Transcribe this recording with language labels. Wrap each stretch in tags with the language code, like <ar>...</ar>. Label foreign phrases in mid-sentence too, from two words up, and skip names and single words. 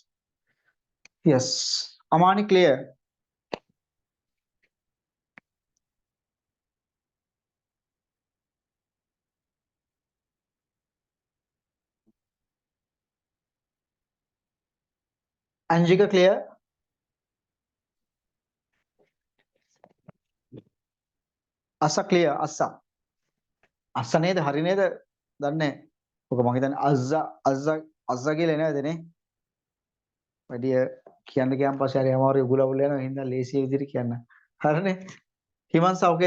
<en>Yes. Amani, clear? Anjika, clear?</en> <si>Asa clear? Asa. අස්සා නේද, හරි නේද, දන්නේ. ඔක මම හිතන්නේ අස්සා කියලා නේද නේ? වැඩි කියන්න ගියාන් පස්සේ හරි අමාරු උගුලවුල යනවා. හින්දා ලේසිය විදිහට කියන්න. හරිනේ? හිමන්ස ඔකේද?</si>